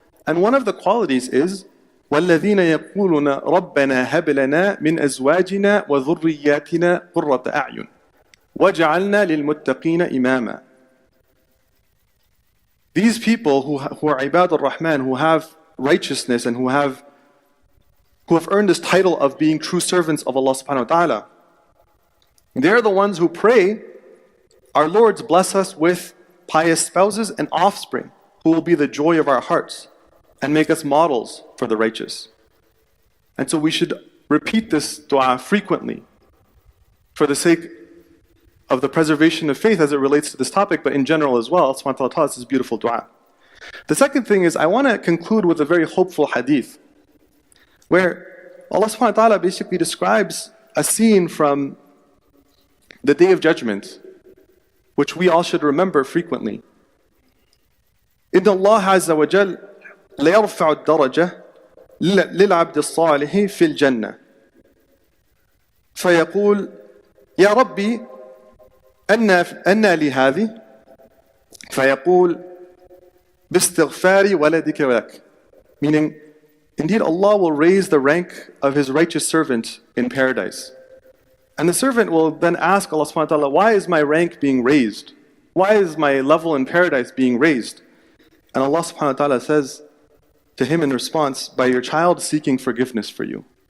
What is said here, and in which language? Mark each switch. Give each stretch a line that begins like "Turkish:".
English: And one of the qualities is
Arabic: وَالَّذِينَ يَقُولُونَ رَبَّنَا هَبْ لَنَا مِنْ أَزْوَاجِنَا وَذُرِّيَّاتِنَا قُرَّةَ أَعْيُنٍ وَجَعَلْنَا لِلْمُتَّقِينَ إِمَامًا.
English: These people who are Ibad al-Rahman, who have righteousness and who have earned this title of being true servants of Allah subhanahu wa ta'ala, they're the ones who pray, our Lords, bless us with pious spouses and offspring who will be the joy of our hearts and make us models for the righteous. And so we should repeat this dua frequently for the sake of the preservation of faith as it relates to this topic, but in general as well. Allah subhanahu wa ta'ala taught us this beautiful dua. The second thing is, I want to conclude with a very hopeful hadith, where Allah subhanahu wa ta'ala basically describes a scene from the Day of Judgment, which we all should remember frequently.
Arabic: إِنَّ اللَّهَ عَزَّ وَجَلَّ لَيَرْفَعُ الدَّرَجَةِ لِلْعَبْدِ الصَّالِحِ فِي الْجَنَّةِ فيقول يا ربي أنى لي هذه فيقول باستغفار ولدك ولك.
English: Meaning, indeed Allah will raise the rank of His righteous servant in paradise. And the servant will then ask Allah subhanahu wa ta'ala, why is my rank being raised? Why is my level in paradise being raised? And Allah subhanahu wa ta'ala says to him in response, by your child seeking forgiveness for you.